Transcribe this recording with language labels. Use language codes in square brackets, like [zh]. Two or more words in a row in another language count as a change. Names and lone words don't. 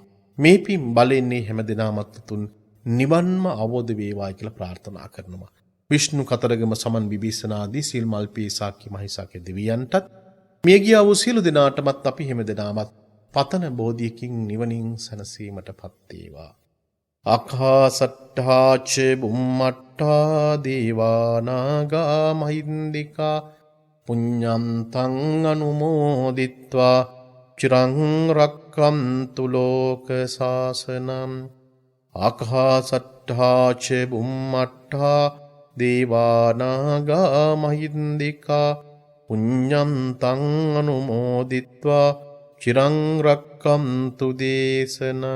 [si] මේ පින් බලයෙන් හැම දිනමත් තුන් නිවන්ම අවබෝධ වේවා කියලා ප්‍රාර්ථනා කරනවා. විෂ්ණු කතරගම සමන් විභීෂණ ආදී සීල් මල්පී සාක්‍ය මහිසාක්‍ය දෙවියන්ටත් මිය ගියා වූ සියලු දෙනාටමත් අපි හැම දිනමත් පතන බෝධියකින් නිවනින් සැනසීමටපත් වේවා. [pi] අකාසට්ඨා ච බුම්මට්ඨා දේවා නාග මහින්దికා පුඤ්ඤන්තං අනුමෝදිත්වා චිරං රක්ඛන්තු ලෝක සාසනං. ආකාසට්ඨා ච බුම්මට්ඨා දේවා නාග මහින්దికා පුඤ්ඤන්තං අනුමෝදිත්වා චිරං රක්ඛන්තු දේශනං.